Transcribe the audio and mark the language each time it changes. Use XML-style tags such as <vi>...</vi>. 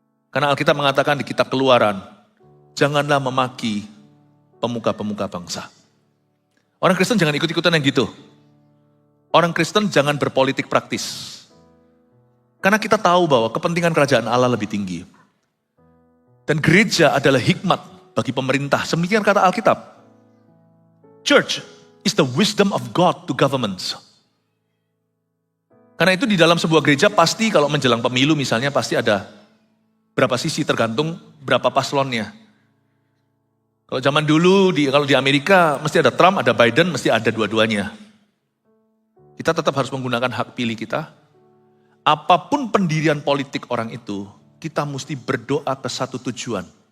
<id>Karena Alkitab mengatakan di kitab Keluaran, janganlah memaki pemuka-pemuka bangsa. Orang Kristen jangan ikut-ikutan yang gitu. Orang Kristen jangan berpolitik praktis. Karena kita tahu bahwa kepentingan kerajaan Allah lebih tinggi. Dan gereja adalah hikmat bagi pemerintah. Semikian kata Alkitab.</id> <en>Church is the wisdom of God to governments.</en> <id>Karena itu di dalam sebuah gereja pasti kalau menjelang pemilu misalnya pasti ada berapa sisi tergantung berapa paslonnya. Kalau zaman dulu, kalau di Amerika mesti ada Trump, ada Biden, mesti ada dua-duanya. Kita tetap harus menggunakan hak pilih kita. Apapun pendirian politik orang itu, kita mesti berdoa ke satu tujuan.</id>